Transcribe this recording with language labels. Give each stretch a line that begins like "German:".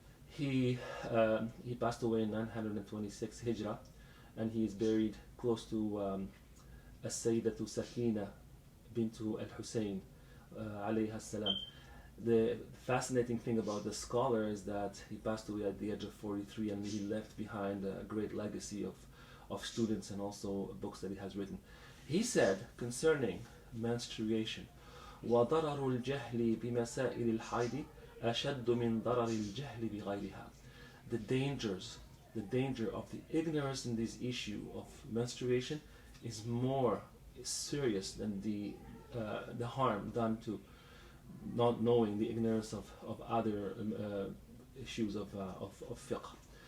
English: He passed away in 926 Hijrah, and he is buried close to As-Sayyidatu Sakina bintu al-Husayn alayha salam. The fascinating thing about the scholar is that he passed away at the age of 43, and he left behind a great legacy of students and also books that he has written. He said concerning menstruation,
Arabic: وَضَرَرُ الْجَهْلِ بِمَسَائِلِ الْحَيْضِ أَشَدُّ مِنْ ضَرَرِ الْجَهْلِ بِغَيْرِهَا.
English: The danger of the ignorance in this issue of menstruation is more serious than the harm done to not knowing, the ignorance of other issues of fiqh.